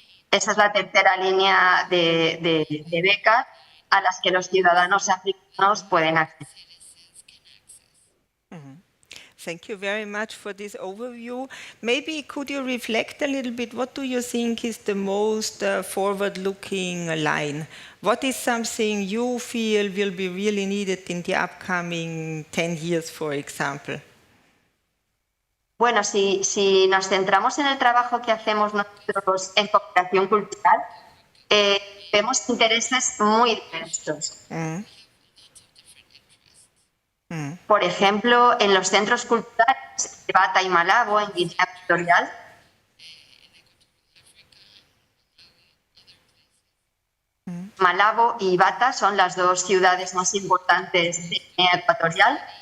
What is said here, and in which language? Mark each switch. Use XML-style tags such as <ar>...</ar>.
<es>Esa es la tercera línea de becas a las que los ciudadanos africanos pueden acceder.</es> <en>Thank you very much for this overview. Maybe could you reflect a little bit, what do you think is the most forward-looking line? What is something you feel will be really needed in the upcoming 10 years, for example?</en> <es>Bueno, si nos centramos en el trabajo que hacemos nosotros en cooperación cultural, vemos intereses muy diversos. Por ejemplo, en los centros culturales de Bata y Malabo, en Guinea Ecuatorial, Malabo y Bata son las dos ciudades más importantes de Guinea Ecuatorial.</es>